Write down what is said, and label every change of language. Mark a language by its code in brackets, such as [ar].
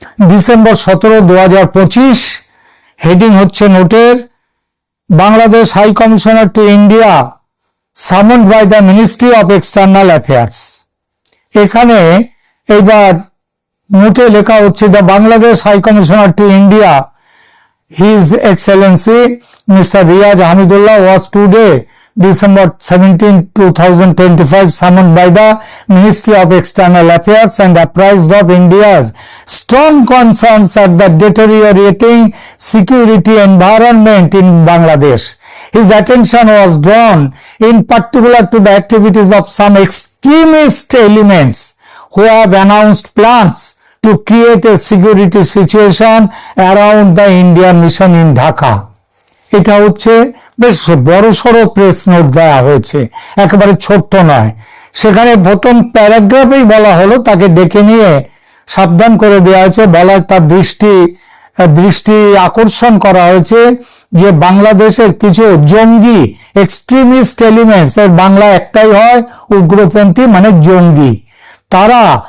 [bn] December 17, 2025, heading হচ্ছে নোটের, Bangladesh high commissioner to India সামন্ড by the ministry of external affairs. এখানে এইবার নোটে লেখা হচ্ছে, [en] The Bangladesh high commissioner to India His Excellency Mr. Riyaz Hamidullah was today, December 17, 2025, summoned by the Ministry of External Affairs and apprised of India's strong concerns at the deteriorating security environment in Bangladesh. His attention was drawn in particular to the activities of some extremist elements who have announced plans to create a security situation around the Indian mission in Dhaka. [bn] এটা হচ্ছে বেশ বড়সড় press note দেওয়া হয়েছে, একেবারে ছোট্ট নয়। সেখানে প্রথম প্যারাগ্রাফেই বলা হলো, তাকে ডেকে নিয়ে সাবধান করে দেওয়া হয়েছে, বলা তার দৃষ্টি আকর্ষণ করা হয়েছে যে বাংলাদেশের কিছু জঙ্গি এক্সট্রিমিস্ট এলিমেন্টস, এর বাংলা একটাই হয় উগ্রপন্থী মানে জঙ্গি, তারা